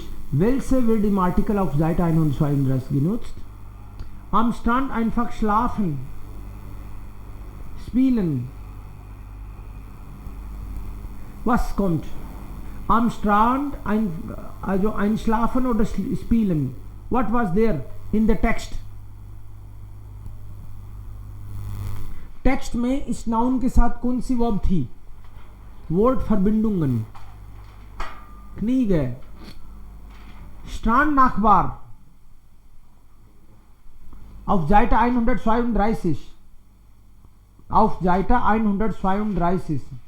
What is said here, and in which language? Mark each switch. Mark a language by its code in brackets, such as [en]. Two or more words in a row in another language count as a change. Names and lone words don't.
[de] Welche wird im Artikel auf Seite 132 genutzt? Am Strand einfach schlafen, spielen. Was kommt? Am Strand also einschlafen oder spielen. [en] What was there in the text? [hi] टेक्स्ट में इस नाउन के साथ कौन सी वर्ब थी? [de] वर्ड Verbindungen. Kniege. Strand Nachbar. Auf Seite 132. Auf Seite 132.